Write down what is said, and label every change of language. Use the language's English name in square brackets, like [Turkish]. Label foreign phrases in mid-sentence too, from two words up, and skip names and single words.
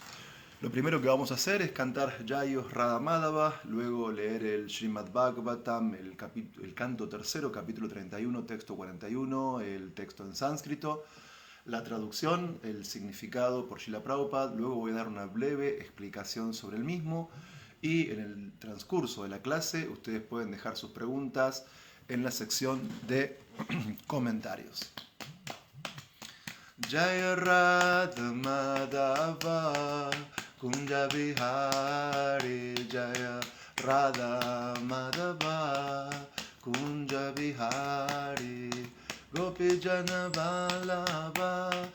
[Spanish] Lo primero que vamos a hacer es cantar Jayos Radha Madhava, luego leer el Srimad Bhagavatam, el canto tercero, capítulo 31, texto 41, el texto en sánscrito, la traducción, el significado por Srila Prabhupada, luego voy a dar una breve explicación sobre el mismo y en el transcurso de la clase ustedes pueden dejar sus preguntas en la sección de comentarios. [Sanskrit] Jaya Radha Madhava Kunja Vihari Jaya Radha Madhava Kunja Vihari Gopi Jana Vallabha